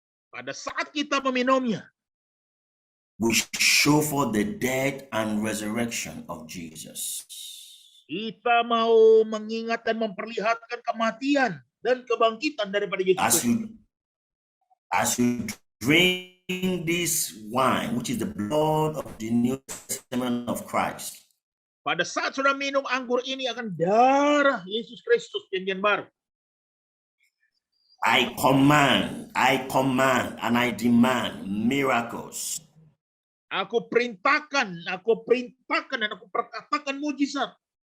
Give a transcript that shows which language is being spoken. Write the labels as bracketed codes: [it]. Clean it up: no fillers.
[id] pada saat kita meminumnya, [en] we show for the death and resurrection of Jesus. [id] kita mau mengingat dan memperlihatkan kematian dan kebangkitan daripada Yesus Kristus. [en] As you drink this wine, which is the blood of the New Testament of Christ, [id] Pada saat sudah minum anggur ini akan darah Yesus Kristus janjian baru. [en] I command, and I demand miracles. [id] Aku perintahkan dan aku perkatakan mujizat,